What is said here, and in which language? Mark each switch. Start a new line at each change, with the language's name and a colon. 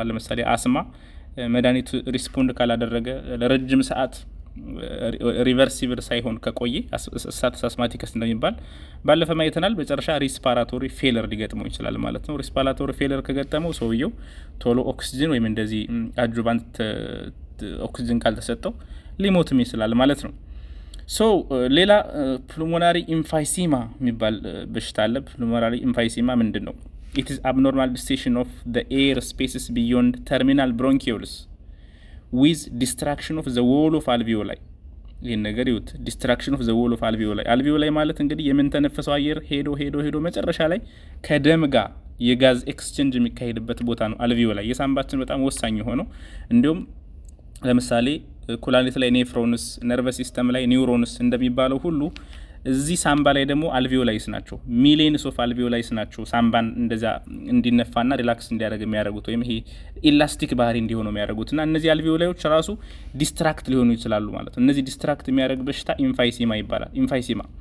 Amharic: ለምሳሌ አስማ መድኃኒቱ ሪስፖንድ ካላደረገ ለረጅም ሰዓት ሪቨርሲብል ሳይሆን ከቆየ ስታተስ አስማቲከስ እንደሚባል ባለፈ ማየተናል። በመጨረሻ ሪስፓራቶሪ ፌለር ሊገጥመው ይችላል ማለት ነው። ሪስፓራቶሪ ፌለር ከገጠመው ሰውየው ቶሎ ኦክሲጅን ወይም እንደዚህ አጁቫንት ኦክሲጅን ካልተሰጠው ሊሞትም ይችላል ማለት ነው። ሌላ ፑልሞናሪ ኢንፋይሲማ የሚባል በሽታ አለ። ፑልሞናሪ ኢንፋይሲማ ምንድን ነው?
English: It is abnormal distension of the air spaces beyond terminal bronchioles with distraction of the wall of alveoli.
Amharic: ይህን ነገር ይዩት።
English: distraction of the wall of alveoli.
Amharic: alveoli ማለት እንግዲህ የምንተነፈሰው አየር ሄዶ መጨረሻ ላይ ከደም ጋር የጋዝ ኤክስቼንጅ የሚካሄድበት ቦታ ነው alveoli። የሳምባችን በጣም ወሳኝ የሆነው እንዲሁም ለምሳሌ ኩላሊት ላይ ኔፍሮንስ፣ ነርቨስ ሲስተም ላይ ኒውሮንስ እንደሚባለው ሁሉ እዚህ ሳምባ ላይ ደግሞ አልቪዮላይስ ናቸው። ሚሊየንስ ኦፍ አልቪዮላይስ ናቸው ሳምባን እንደዛ እንዲነፋና ሪላክስ እንዲያደርግ የሚያደርጉት ወይም ይሄ ኢላስቲክ ባህሪ እንዲሆኑ የሚያደርጉትና እነዚህ አልቪዮላዮች ራሱ ዲስትራክት ሊሆኑ ይችላሉ ማለት ነው። እነዚህ ዲስትራክት የሚያደርግ በሽታ ኢንፋይሲማ ይባላል። ኢንፋይሲማ